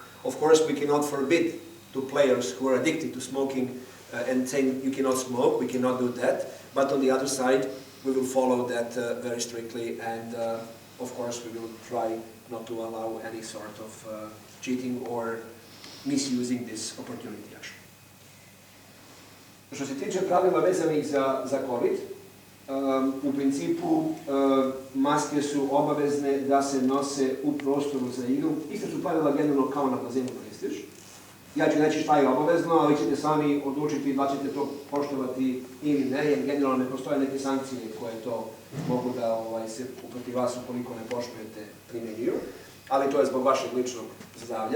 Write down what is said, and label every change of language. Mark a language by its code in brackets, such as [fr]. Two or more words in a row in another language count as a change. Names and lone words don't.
[en] Of course, we cannot forbid to players who are addicted to smoking and saying you cannot smoke, we cannot do that, but on the other side we will follow that very strictly, and of course we will try not to allow any sort of cheating or misusing this opportunity actually. [sr] Što se tiče pravila vezanih za COVID, u principu maske su obavezne da se nose u prostoru za igru. Iste su pravila generalno kao na bazenu Prestiž. Ja ću reći šta je obavezno, ali ćete sami odlučiti da ćete to poštovati ili ne, jer generalno ne postoje neke sankcije koje to mogu da se protiv vas ukoliko ne poštujete primjenjuju, ali to je zbog vašeg ličnog zdravlja.